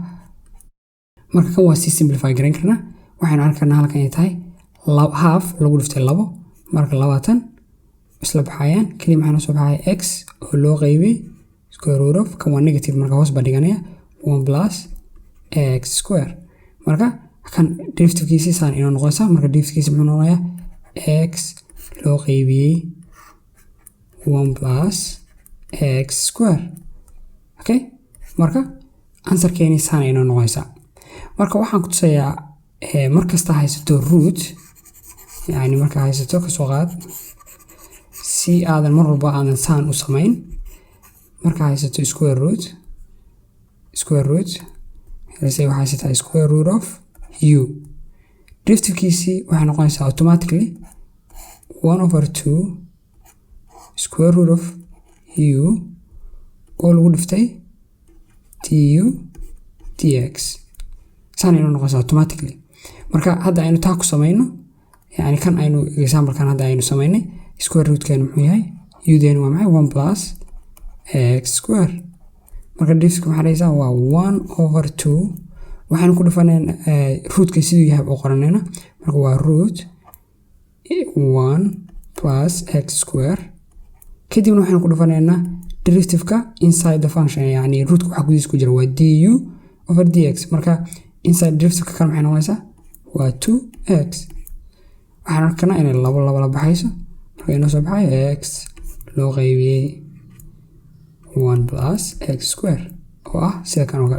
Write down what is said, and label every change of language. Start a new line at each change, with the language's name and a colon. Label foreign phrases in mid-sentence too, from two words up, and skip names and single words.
Somali: marka kan waa si simplify garan karnaa. waxaynu arki karnaa halkan inay tahay half lagu dhuftay 2 marka 20 isla baxayaan. kadib maxaa noo soo baxaya x oo loo qaybiyay
English: square root of
Somali: kan waa negative marka hoos baa dhiganaya
English: 1 plus x square.
Somali: marka kan derivative-kiisi saan inoo noqonaysaa. marka derivative-kiisi muxuu noqonayaa x loo qaybiyay
English: 1 plus x square.
Somali: okay marka answer-keeni saan inoo noqonaysaa. marka waxaan ku tusayaa markasta haysato root yani marka haysato ka soo qaad si aadan mar walba aadan saan u samayn. marka haysato
English: square root
Somali: waxay haysataa
English: square root of u
Somali: derivative-kiisi waxay noqonaysaa
English: automatically 1/2 square root of u
Somali: oo lagu dhiftay du dx. saan inuu noqonaysaa automatically. marka hadda aynu taa ku samayno yani kan aynu example-kan hadda aynu samaynay
English: square root-keenu
Somali: muxuu yahay u-deenu waa maxay
English: 1 plus x square.
Somali: marka derivative-ka waxaa dhahaysaa waa 1/2 waxaynu ku dhufanaynaa root-ka siduu yahay oo qoranayna. marka waa root
English: 1 plus x square
Somali: kadibna waxaynu ku dhufanaynaa derivative-ka
English: inside the function
Somali: yani root-ka waxa gudihiisa ku jira waa du/dx. marka
English: inside derivative-ka
Somali: kan maxay noqonaysaa waa 2x. waxaan arkanaa inay labo la baxayso. marka inoo soo baxay x loo qaybiyay
English: 1 plus x square
Somali: oo ah sida kan oo kale.